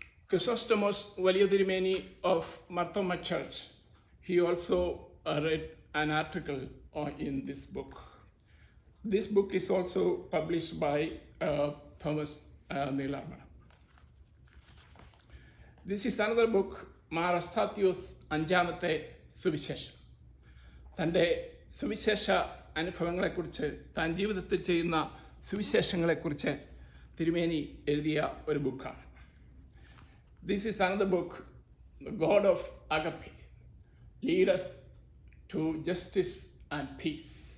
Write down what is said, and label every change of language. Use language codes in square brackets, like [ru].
[en] Chrysostomos Valiyothirumeni of Marthoma Church, he also read an article in this book. This book is also published by Thomas Neelarmana. This is another book, Mar Ostatios അഞ്ചാമത്തെ സുവിശേഷം. [ml] തൻ്റെ സുവിശേഷ അനുഭവങ്ങളെക്കുറിച്ച്, താൻ ജീവിതത്തിൽ ചെയ്യുന്ന സുവിശേഷങ്ങളെക്കുറിച്ച് തിരുമേനി എഴുതിയ ഒരു ബുക്കാണ്. [en] This is another book, The God of Agape, Lead Us to Justice and Peace.